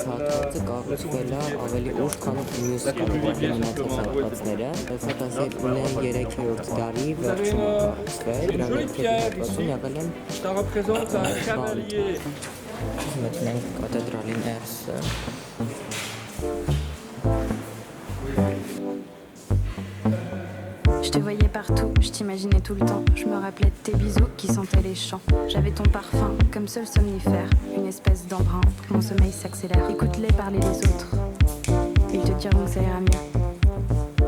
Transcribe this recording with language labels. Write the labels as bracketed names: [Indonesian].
[Armenian] հատվածը կառուցվել է ավելի ուշ, քան մյուս հատվածները։ Սա 13-րդ դարի վերջում կառուցվել, դրանից հատվածում եղել են [French] Ça représente un cavalier. [Armenian] մտնենք կաթեդրալի ներսը։ [French] Je te voyais partout, je t'imaginais tout le temps. Je me rappelais de tes bisous qui sentaient les champs. J'avais ton parfum comme seul somnifère, une espèce d'embrun pour que mon sommeil s'accélère. Écoute-les parler des autres, ils te diront que ça ira mieux.